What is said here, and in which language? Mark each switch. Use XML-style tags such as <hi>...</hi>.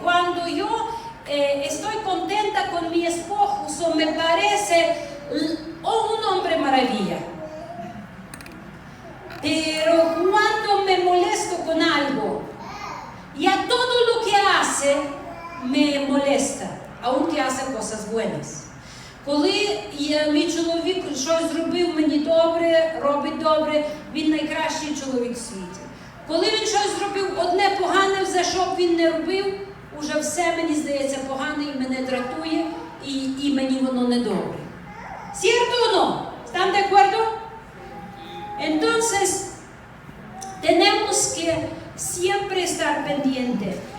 <es>Cuando yo estoy contenta con mi esposo, me parece un hombre maravilla. Pero cuando me molesto con algo, ya todo lo que hace me molesta. aunque hace cosas buenas.</es> <uk>Коли мій чоловік щось зробив мені добре, робить добре, він найкращий чоловік в світі. Коли він щось зробив одне погане, за що б він не робив, уже все мені здається погане і мене дратує, і мені воно не добре.</uk> <es>¿Cierto o no? ¿Están de acuerdo? Entonces, tenemos que siempre estar pendientes.</es>